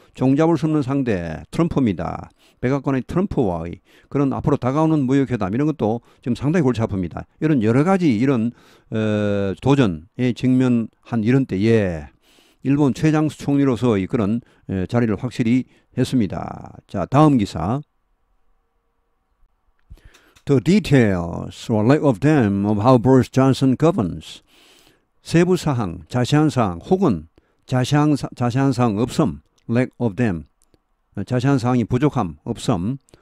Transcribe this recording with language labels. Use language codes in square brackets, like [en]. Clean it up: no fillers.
[ko] 종잡을 수 없는 상대 트럼프입니다. 백악관의 트럼프와의 그런 앞으로 다가오는 무역 회담 이런 것도 지금 상당히 골치 아픕니다. 이런 여러 가지 이런 도전에 직면한 이런 때에 일본 최장수 총리로서의 그런 자리를 확실히 했습니다. 자, 다음 기사. [en] The details or lack of them of how Boris Johnson governs. [ko] 세부 사항, 자세한 사항 혹은 자세한 사항 없음. [en] lack of them. [ko] 자세한 사항이 부족함, 없음.